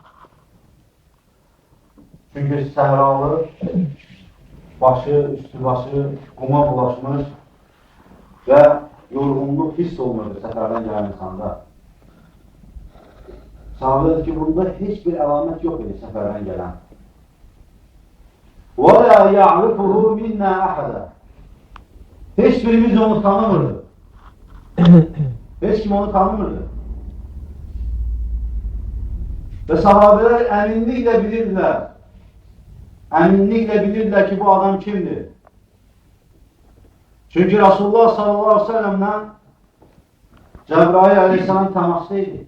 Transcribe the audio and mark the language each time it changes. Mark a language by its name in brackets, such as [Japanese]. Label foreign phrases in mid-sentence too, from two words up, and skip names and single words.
[Azerbaijani] Çünki səhralı, başı, üstü başı quma bulaşmış və yorğunluq hiss olmurdu səfərdən gələn insanda. Sahabədir ki, bunda heç bir əlamət yox idi səfərdən gələn. [Arabic] وَلَا يَعْرِفُهُ مِنَّا أَحَدًا. [Azerbaijani] Heç birimiz onu tanımırdı. Heç kim onu tanımırdı. Və sahabələr əminliklə bilirdilər. Əminliklə bilirdilər ki, bu adam kimdir? Çünki Rasulullah [Arabic] صلى الله عليه وسلم'lə [Azerbaijani] Cəbrail aleyhisselam təmasda idi.